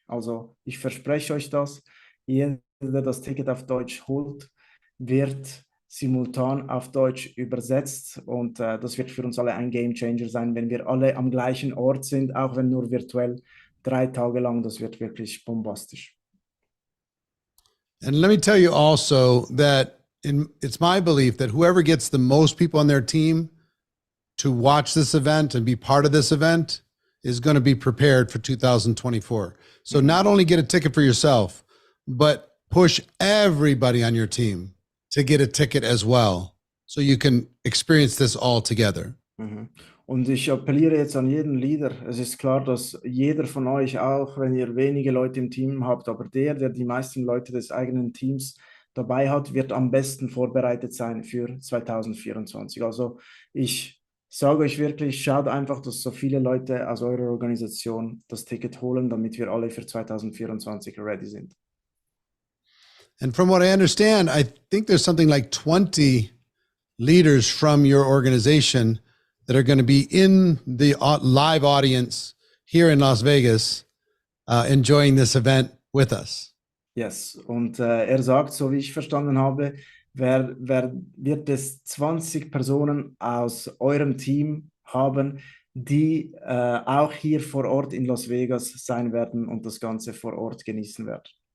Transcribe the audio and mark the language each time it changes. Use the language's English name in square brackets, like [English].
[German] Also ich verspreche euch das, jeder, der das Ticket auf Deutsch holt, wird simultan auf Deutsch übersetzt und das wird für uns alle ein Game Changer sein, wenn wir alle am gleichen Ort sind, auch wenn nur virtuell, 3 Tage lang, das wird wirklich bombastisch. [English] And let me tell you also that it's my belief that whoever gets the most people on their team to watch this event and be part of this event is going to be prepared for 2024. So not only get a ticket for yourself, but push everybody on your team to get a ticket as well, so you can experience this all together. Mhm. [German] Und ich appelliere jetzt an jeden Leader. Es ist klar, dass jeder von euch, auch wenn ihr wenige Leute im Team habt, aber der die meisten Leute des eigenen Teams dabei hat, wird am besten vorbereitet sein für 2024. Also ich sage euch wirklich, schaut einfach, dass so viele Leute aus eurer Organisation das Ticket holen, damit wir alle für 2024 ready sind. [English] And from what I understand, I think there's something like 20 leaders from your organization that are going to be in the live audience here in Las Vegas, enjoying this event with us. [German] Yes, und er sagt, so wie ich verstanden habe, wird es 20 Personen aus eurem Team haben, die auch hier vor Ort in Las Vegas sein werden und das Ganze vor Ort genießen werden.